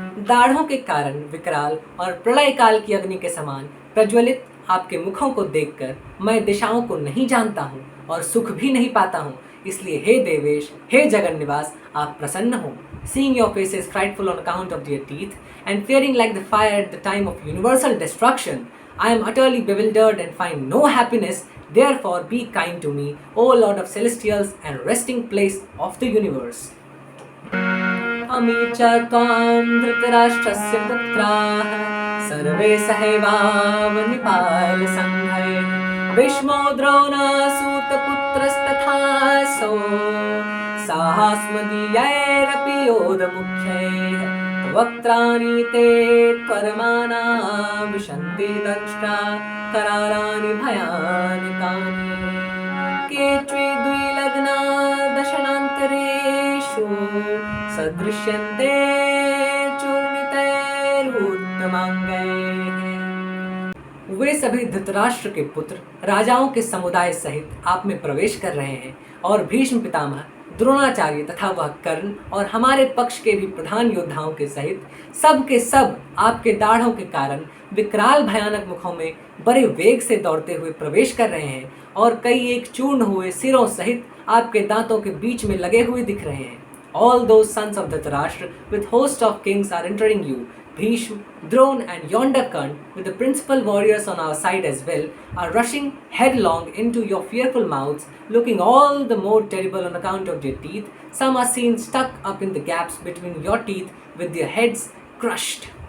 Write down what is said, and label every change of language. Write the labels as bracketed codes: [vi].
[hi] दाढ़ों के कारण विकराल और प्रलय काल की अग्नि के समान प्रज्वलित आपके मुखों को देखकर मैं दिशाओं को नहीं जानता हूँ और सुख भी नहीं पाता हूँ। इसलिए हे देवेश, हे जगन्निवास, आप प्रसन्न हो। [en] Seeing your faces frightful on account of their teeth, and fearing like the fire at the time of universal destruction, I am utterly bewildered and find no happiness. Therefore, be kind to me, O Lord of celestials and resting place of the universe. [sa] अमी च त्वां धृतराष्ट्रस्य पुत्राः सर्वे सहैवावनिपालसङ्घैः भीष्मो द्रोणासूतपुत्रस्तथासौ साहास्मदीयैरपि योधमुख्यैः वक्त्राणि ते त्वरमाना विशन्ति दंष्ट्रा करालानि भयानकानि केचिद्विलग्ना दशनान्तरेषु सदृश्यन्ते चूर्णितैरुत्तमाङ्गैः। [hi] वे सभी धृतराष्ट्र के पुत्र राजाओं के समुदाय सहित आप में प्रवेश कर रहे हैं और भीष्म पितामह, द्रोणाचार्य तथा वह कर्ण और हमारे पक्ष के भी प्रधान योद्धाओं के सहित सब के सब आपके दाढ़ों के कारण विकराल भयानक मुखों में बड़े वेग से दौड़ते हुए प्रवेश कर रहे हैं और कई एक चूर्ण हुए सिरों सहित आपके दांतों के बीच में लगे हुए दिख रहे हैं। [en] All those sons of Dhritarashtra with host of kings are entering you. Bhishma, Drona and yonder Karna, with the principal warriors on our side as well, are rushing headlong into your fearful mouths, looking all the more terrible on account of their teeth. Some are seen stuck up in the gaps between your teeth with their heads crushed.